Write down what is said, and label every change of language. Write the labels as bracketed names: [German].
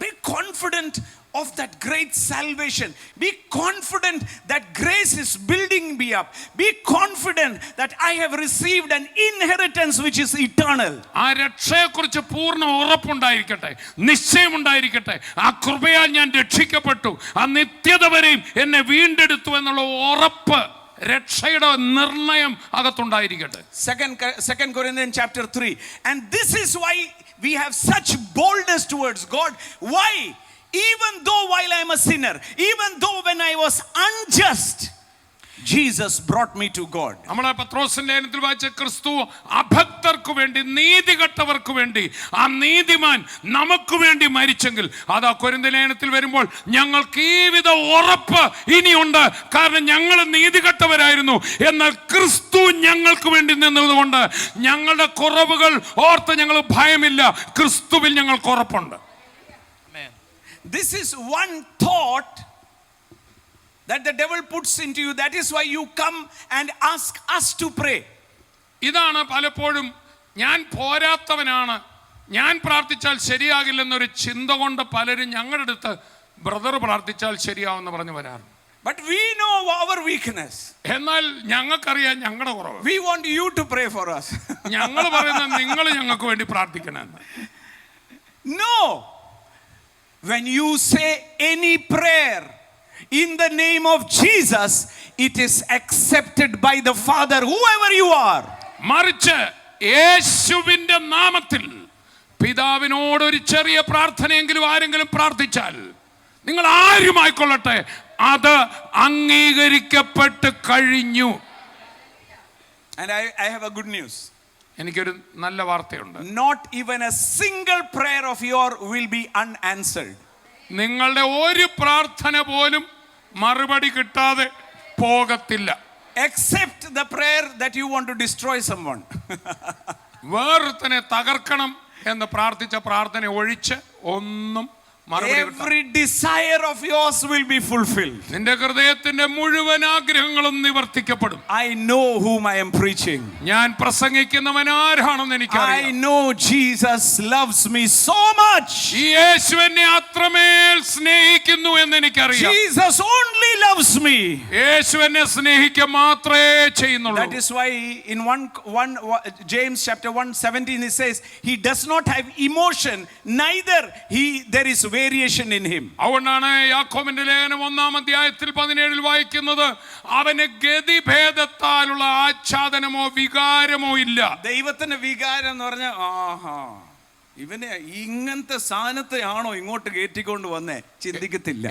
[English] Be confident of that great salvation. Be confident that grace is building me up. Be confident that I have received an inheritance which is eternal. [Malayalam] ആ രക്ഷയെക്കുറിച്ച് പൂർണ്ണ ഉറപ്പുണ്ടായിരിക്കട്ടെ, നിശ്ചയമുണ്ടായിരിക്കട്ടെ. ആ കൃപയാൽ ഞാൻ രക്ഷിക്കപ്പെട്ടു, ആ നിത്യത വരെയും എന്നെ വീണ്ടെടുത്തു എന്നുള്ള ഉറപ്പ്, രക്ഷയുടെ നിർണയം അകത്തുണ്ടായിരിക്കട്ടെ. [English] Second Corinthians chapter 3. And this is why we have such boldness towards God. Why? Even though while I am a sinner, even though when I was unjust, Jesus brought me to God. [Malayalam] നമ്മളെ പത്രോസിന്റെ ലേഖനത്തിൽ വായിച്ച ക്രിസ്തു അഭക്തർക്ക് വേണ്ടി, നീതികെട്ടവർക്ക് വേണ്ടി, ആ നീതിമാൻ നമുക്ക് വേണ്ടി മരിച്ചെങ്കിൽ, അതാ കൊരിന്ത്യർ ലേഖനത്തിൽ വരുമ്പോൾ ഞങ്ങൾക്ക് ഈ വിധ ഉറപ്പ് ഇനിയുണ്ട്. കാരണം ഞങ്ങൾ നീതികെട്ടവരായിരുന്നു, എന്നാൽ ക്രിസ്തു ഞങ്ങൾക്ക് വേണ്ടി നിന്നതുകൊണ്ട് ഞങ്ങളുടെ കുറവുകൾ ഓർത്ത് ഞങ്ങൾ ഭയമില്ല. ക്രിസ്തുവിൽ ഞങ്ങൾക്ക് ഉറപ്പുണ്ട്. [English] This is one thought that the devil puts into you. That is why you come and ask us to pray. [Malayalam] ഇതാണ് പലപ്പോഴും ഞാൻ പോരാത്തവനാണ്, ഞാൻ പ്രാർത്ഥിച്ചാൽ ശരിയാകില്ലെന്നൊരു ചിന്ത കൊണ്ട് പലരും ഞങ്ങളുടെ അടുത്ത് ബ്രദർ പ്രാർത്ഥിച്ചാൽ ശരിയാവുമെന്ന് പറഞ്ഞു വരാറുണ്ട്. [English] But we know our weakness. [Malayalam] എന്നാൽ ഞങ്ങൾക്കറിയാം ഞങ്ങളുടെ കുറവ്. [English] We want you to pray for us. [Malayalam] ഞങ്ങൾ പറയുന്നത് നിങ്ങൾ ഞങ്ങൾക്ക് വേണ്ടി പ്രാർത്ഥിക്കണമെന്ന്. [English] No. When you say any prayer in the name of Jesus, it is accepted by the Father, whoever you are. [Malayalam] മറിച്ച് യേശുവിന്റെ നാമത്തിൽ പിതാവിനോട് ഒരു ചെറിയ പ്രാർത്ഥനയെങ്കിലും ആരെങ്കിലും പ്രാർത്ഥിച്ചാൽ, നിങ്ങൾ ആരുമായിക്കൊള്ളട്ടെ, അത് അംഗീകരിക്കപ്പെട്ട് കഴിഞ്ഞു. [English] And I have a good news. [Malayalam] എനിക്കൊരു നല്ല വാർത്തയുണ്ട്. [English] Not even a single prayer of yours will be unanswered. [Malayalam] നിങ്ങളുടെ ഒരു പ്രാർത്ഥന പോലും മറുപടി കിട്ടാതെ പോകത്തില്ല. [English] Except the prayer that you want to destroy someone. [Malayalam] വേറൊരുത്തനെ തകർക്കണം എന്ന് പ്രാർത്ഥിച്ച പ്രാർത്ഥന ഒഴിച്ച് ഒന്നും [English] Every desire of yours will be fulfilled. [Malayalam] നിന്റെ ഹൃദയത്തിന്റെ മുഴുവൻ ആഗ്രഹങ്ങളും നിവർത്തിക്കപ്പെടും. [English] I know whom I am preaching. [Malayalam] ഞാൻ പ്രസംഗിക്കുന്നവൻ ആരാണെന്ന് എനിക്കറിയാം. [English] I know Jesus loves me so much. [Malayalam] യേശു എന്നെ അത്രമേൽ സ്നേഹിക്കുന്നു എന്ന് എനിക്കറിയാം. [English] Jesus only loves me. [Malayalam] യേശു എന്നെ സ്നേഹിക്കുക മാത്രമേ ചെയ്യുന്നുള്ളൂ. [English] That is why in 1 James chapter 1:17 he says he does not have emotion, neither there is variation in him. [Malayalam] അതുകൊണ്ടാണ് യാക്കോബിന്റെ ലേഖനം 1-ാം അധ്യായത്തിൽ 17 വായിക്കുന്നത്, അവന് ഗതിഭേദത്താലുള്ള ആച്ഛാദനമോ വികാരമോ ഇല്ല. ദൈവത്തിന്റെ വികാരം എന്ന് പറഞ്ഞാൽ ഇവനെ ഇങ്ങനത്തെ സ്ഥാനത്തെ ആണോ ഇങ്ങോട്ട് കയറ്റിക്കൊണ്ട് വന്നേ ചിന്തിക്കത്തില്ല